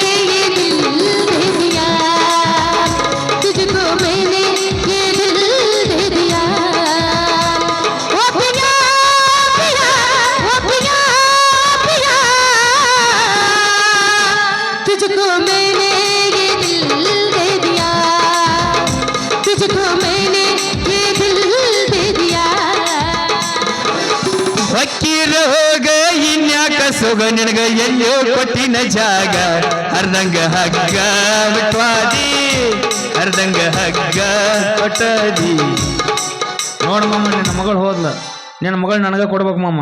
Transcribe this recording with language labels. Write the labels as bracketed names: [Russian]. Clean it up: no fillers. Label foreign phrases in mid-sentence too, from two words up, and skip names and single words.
[Hindi] तुझको मैंने ये दिल दे दिया ओ पिया पिया ओ पिया पिया तुझको मैंने ये दिल दे दिया तुझको मैंने ये दिल दे दिया [Kannada] ಹೊಕ್ಕಿರ ಹೋಗ ಇನ್ಯಾಕ ಸೊಗ ನಿನಗ ಎಲ್ಲೋ ಕೊಟ್ಟಿನ ಜಾಗ ಅರ್ಧಂಗ ಹಗ್ಗ ಬಿಟ್ವಾದಿ ಅರ್ಧಂಗ ಹಗ್ಗ ಕೊಟ್ಟದಿ ನೋಡ್ ಮಾಮ ನಿನ್ನ ಮಗಳು ಹೋದ್ಲ ನಿನ್ನ ಮಗಳು ನನಗ ಕೊಡ್ಬೇಕು ಮಾಮ